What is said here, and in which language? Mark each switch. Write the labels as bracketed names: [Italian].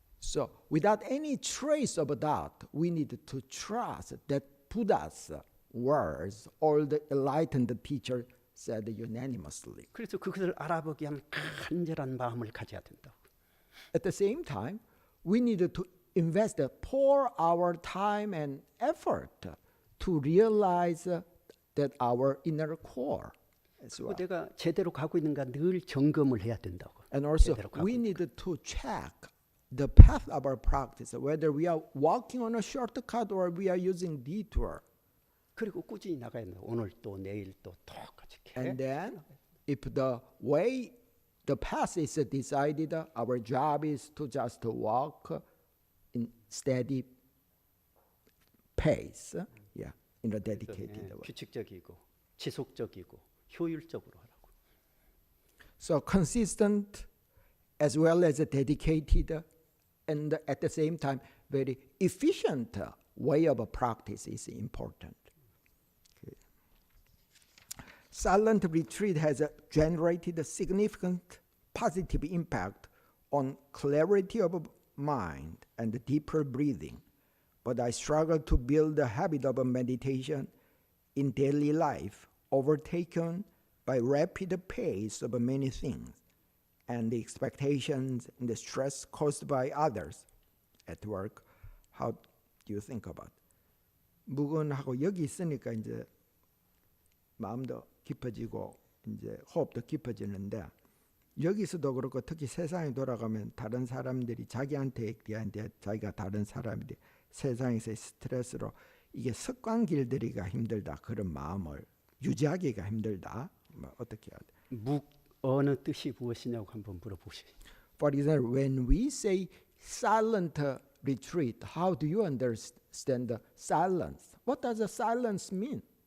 [English] So, without any trace of doubt, we need to trust that Buddha's words, all the enlightened teacher said unanimously. [Korean] 그래서 그것을 알아보기 위한 간절한 마음을 가져야 된다고. [English] At the same time, we need to invest, pour our time and effort to realize that our inner core as well. [Korean] 내가 제대로 가고 있는가 늘 점검을 해야 된다고. [English] And also, [Korean] 제대로 가고 [English] we [Korean] 있는가. [English] need to check the path of our practice, whether we are walking on a shortcut or we are using detour. [Korean] 그리고 꾸준히 나가야 된다. 오늘 또 내일 또 똑같이. [English] And then, if the way, the path is decided, our job is to just walk in steady pace, in a dedicated way. [Korean] 규칙적이고 지속적이고 효율적으로 하라고. [English] So consistent as well as dedicated and at the same time very efficient way of practice is important. Okay. Silent retreat has generated a significant positive impact on clarity of mind and deeper breathing, but I struggle to build the habit of meditation in daily life, overtaken by rapid pace of many things and the expectations and the stress caused by others at work. How do you think about it? [Korean] 무근하고 여기 있으니까 이제 마음도 깊어지고 이제 호흡도 깊어지는데 여기서도 그렇고 특히 세상이 돌아가면 다른 사람들이 자기한테 자기가 다른 사람들이 세상에서의 스트레스로 이게 습관 길들이기가 힘들다. 그런 마음을 유지하기가 힘들다. 뭐 어떻게 해야 돼? 어느 뜻이 무엇이냐고 한번 물어보시죠. [English] For example, when we say silent retreat, how do you understand the silence? What does the silence mean?